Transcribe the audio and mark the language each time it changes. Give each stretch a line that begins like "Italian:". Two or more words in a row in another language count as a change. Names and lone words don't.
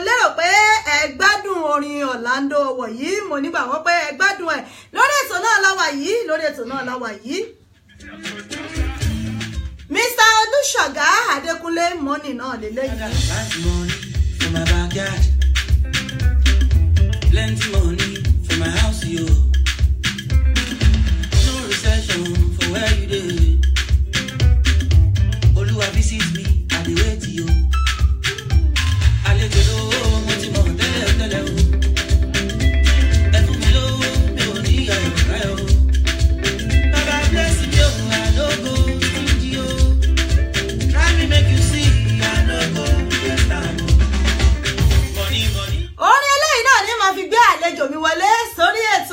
Yoruba: pé ẹ gbádùn orin Orlando wọ̀nyí mo nígbàgbọ́ pé ẹ gbádùn ẹ̀ lórí ètò náà láwa yìí Mr. Olúṣọ̀gá Adékúnlé mọ́nì náà lélẹ́yìí.
Nigerian Pidgin: Plenty money for my house, yo. No recession for where you dey. Oluwa visit me, I dey wait yo.
Yoruba: Àlejò lówó mo ti mọ̀ tẹ́lẹ̀ o. Ẹ fún mi lówó mi ò ní ayọ̀ káyọ̀.
Nigerian Pidgin: Baba bless me o, I no go stingy o. Try me make you see, I no go waste time. Money.
Yoruba: Orin eléyìí náà ni màá fi gbé àlejò mi wọlé sórí ètò.